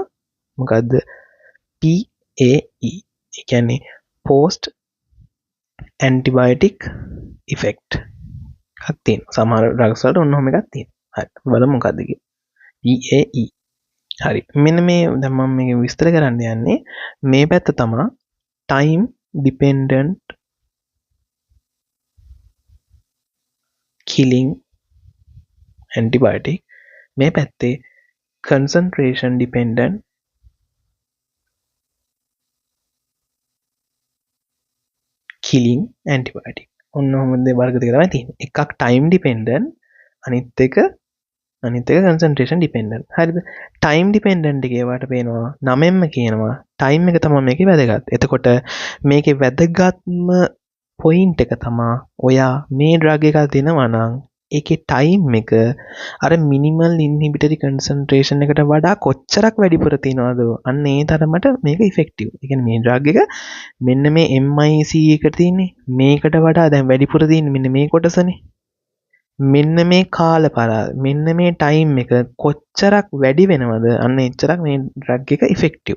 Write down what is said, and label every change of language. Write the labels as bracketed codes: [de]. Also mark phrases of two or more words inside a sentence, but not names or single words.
[si] මොකද්ද? PAE. ඒ කියන්නේ [en] post antibiotic effect. [si] එකක් තියෙනවා. සමහර ඩ්‍රග්ස් වලට ඔන්න ඔහොම එකක් තියෙනවා. හරි. බලමු මොකද්ද කියලා. PAE. හරි. මෙන්න මේ දැන් මම මේක විස්තර කරන්න යන්නේ මේ පැත්ත තමයි [en] time dependent killing antibiotic. [si] මේ පැත්තේ [en] concentration dependent killing antibiotic. [si] ඔන්න ඔහොම වර්ග දෙක තමයි තියෙන්නේ. එකක් [en] time dependent [si] අනිත් එක [en] concentration dependent. [si] හරිද? [en] time dependent [si] එකේ වට පේනවා නමෙන්ම කියනවා time එක තමයි මේකේ වැදගත්. එතකොට මේකේ වැදගත්ම point එක තමයි ඔයා මේ drug එකක් දෙනවා නම් ඒකේ time එක අර [en] minimal inhibitory concentration [si] එකට වඩා කොච්චරක් වැඩිපුර තියනවද අන්න ඒ තරමට මේක effective. ඒ කියන්නේ මේ drug එක මෙන්න මේ MIC එකට තියෙන්නේ මේකට වඩා දැන් වැඩිපුර තියෙන්නේ මෙන්න මේ කොටසනේ. මෙන්න මේ කාල පරාස මෙන්න මේ ටයිම් එක කොච්චරක් වැඩි වෙනවද අන්න එච්චරක් මේ ඩ්‍රග් එක ඉෆෙක්ටිව්.